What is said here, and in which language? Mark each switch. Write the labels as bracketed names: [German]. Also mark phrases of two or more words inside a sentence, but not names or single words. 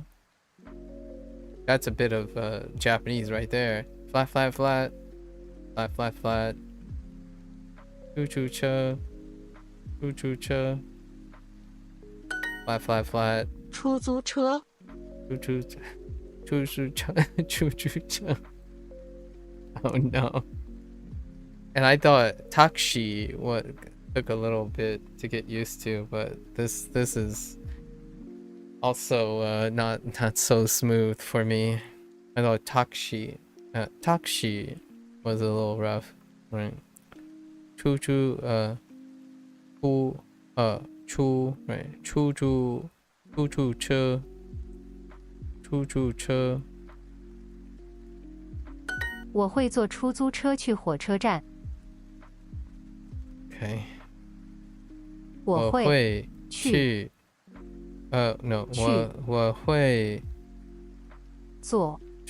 [English] That's a bit of Japanese right there. Flat, flat, flat. Flat, flat, flat. Choo-choo-cha. Choo-choo-cha. Flat, flat, flat. [Chinese] 出租车 Choo-choo-cha. [English] Oh no. And I thought taxi took a little bit to get used to, but this is also not so smooth for me. I thought taxi was a little rough, right? Choo-choo right? Choo-choo-cha. Choo-choo-cha. [Chinese] 我会坐出租车去火车站。 [English] Okay. [Chinese] 我会去 no 我会坐